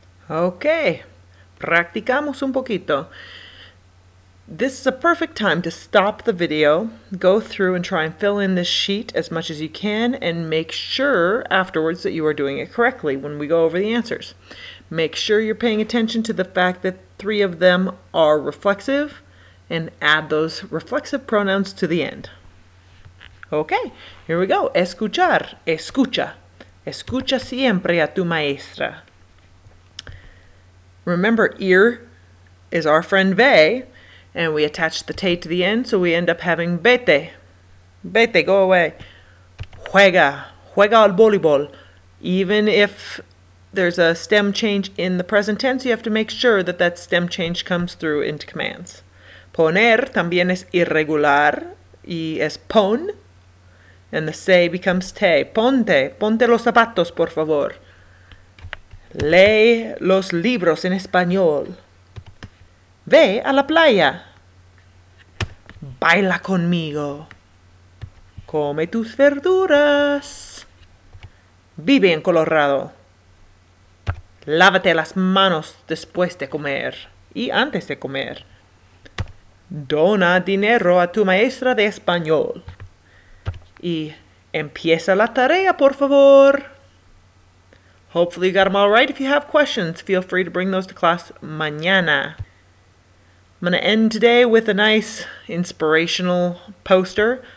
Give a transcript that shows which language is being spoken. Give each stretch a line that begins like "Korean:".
English: Okay,
Spanish: practicamos un poquito.
English: This is a perfect time to stop the video, go through and try and fill in this sheet as much as you can, and make sure afterwards that you are doing it correctly when we go over the answers. Make sure you're paying attention to the fact that 3 of them are reflexive, and add those reflexive pronouns to the end. Okay, here we go.
Spanish: Escuchar, escucha. Escucha siempre a tu maestra.
English: Remember, ir is our friend ve, and we attach the te to the end, so we end up having vete. Vete, go away.
Spanish: Juega al voleibol.
English: Even if there's a stem change in the present tense, you have to make sure that that stem change comes through into commands.
Spanish: Poner también es irregular y es pon,
English: and the se becomes te.
Spanish: Ponte los zapatos, por favor. Lee los libros en español. Ve a la playa. Baila conmigo. Come tus verduras. Vive en Colorado. Lávate las manos después de comer y antes de comer. Dona dinero a tu maestra de español. Y empieza la tarea, por favor.
English: Hopefully you got them all right. If you have questions, feel free to bring those to class mañana. I'm going to end today with a nice inspirational poster.